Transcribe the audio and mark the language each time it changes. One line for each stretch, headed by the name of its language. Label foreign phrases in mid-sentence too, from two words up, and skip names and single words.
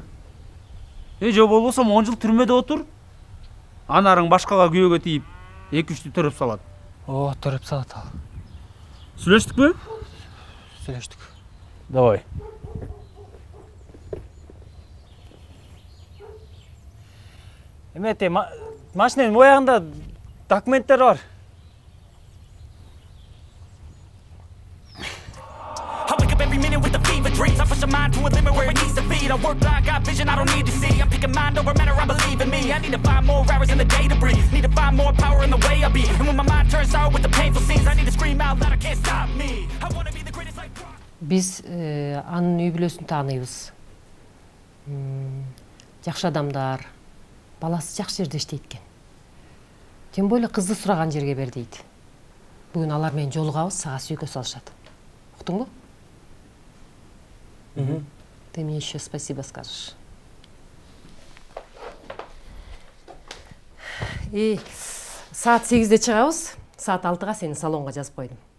Kyrgyz: Жо болбосо 10 жыл түрмөдө отур. Анарың башкага күйөөгө тийип, 2-3 төрөп салат. О, төрөп салат ал. Сүйлөштүкпү? Сүйлөштүк. Давай. Эмете, машинанын боягында документтер бар.
English: Dreams, I push a mind to a limit where it needs to be. I work blind, got vision I don't need to see. I'm picking mind over matter, I believe in me. I need to find more hours in the day to breathe. Need to find more power in the way I be. And when my mind turns sour with the painful scenes, I need to scream out loud, I can't stop me. I wanna be the greatest like Brock.
Kyrgyz: Биз анын үй бүлөсүн тааныйбыз. Жакшы адамдар, баласы жакшы жерде иштейт экен.
Russian: Тем более
Kyrgyz: кызды сураган жерге бер дейт. Бүгүн алар менен жолугабыз, сага сүйгө салышат. Уктуңбу?
Russian: Ты мне еще спасибо скажешь.
Kyrgyz: Саат 8-де чыгабыз. Саат 6-га сени салонго жазып койдум.